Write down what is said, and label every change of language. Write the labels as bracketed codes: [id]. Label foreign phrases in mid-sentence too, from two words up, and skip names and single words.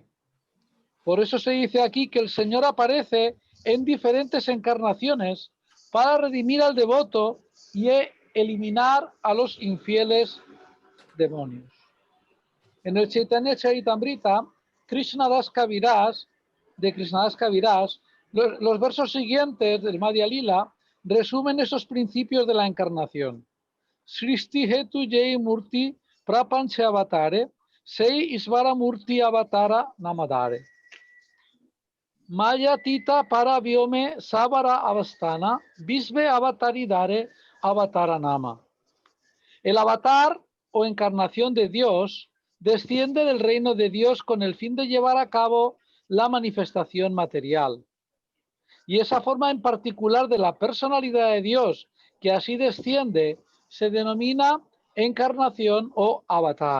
[es] Por eso se dice aquí que el Señor aparece en diferentes encarnaciones para redimir al devoto y eliminar a los infieles demonios. En el Chaitanya Charitamrita, Krishnadas Kaviraj Los versos siguientes del Madhya Lila resumen esos principios de la encarnación. [bn] সৃষ্টি হেতু যেই মূর্তি প্রপঞ্চে অবতরে সেই ঈশ্বর মূর্তি অবতার নাম ধরে. মায়া তীত পরব্যোমে সবার অবস্থান বিশ্বে অবতরি ধরে অবতার নাম. [es] El avatar o encarnación de Dios desciende del reino de Dios con el fin de llevar a cabo la manifestación material. Y esa forma en particular de la personalidad de Dios que así desciende se denomina encarnación o avatar.